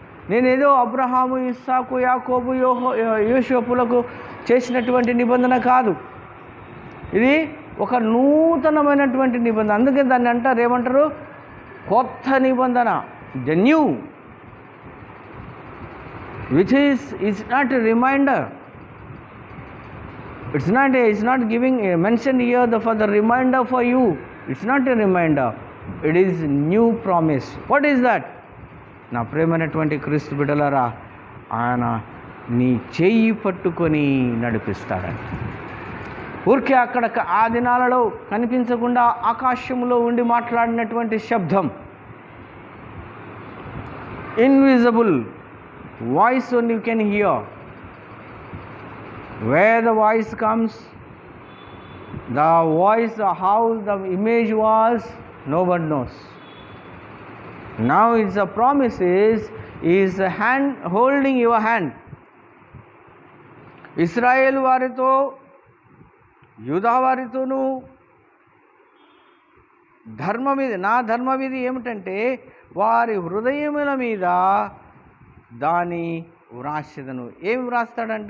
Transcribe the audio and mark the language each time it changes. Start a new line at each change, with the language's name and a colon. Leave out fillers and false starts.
Telugu: నేనేదో అబ్రహాము, ఇస్సాకు, యాకోబు, యోసేపులకు చేసినటువంటి నిబంధన కాదు. ఇది ఒక నూతనమైనటువంటి నిబంధన. అందుకే దాన్ని అంటారు, ఏమంటారు? కొత్త నిబంధన,
English: The new, which is not a reminder. It's not giving a mention here for the reminder for you. It's not a reminder. It is new promise. What is that?
Telugu: నా ప్రేమైనటువంటి క్రీస్తు బిడ్డలారా, ఆయన నీ చెయ్యి పట్టుకొని నడిపిస్తాడని. ఊరికే అక్కడ ఆ దినాలలో కనిపించకుండా ఆకాశంలో ఉండి మాట్లాడినటువంటి శబ్దం,
English: Invisible voice only you can hear. Where the voice comes, the voice, how the image was, no one knows. Now it's a promise is a hand holding your hand.
Telugu: ఇశ్రాయేలు వారితో యూదా వారితోనూ నా ధర్మవిధి ఏమిటంటే, వారి హృదయముల మీద దాని వ్రాసేదను. ఏమి వ్రాస్తాడంట?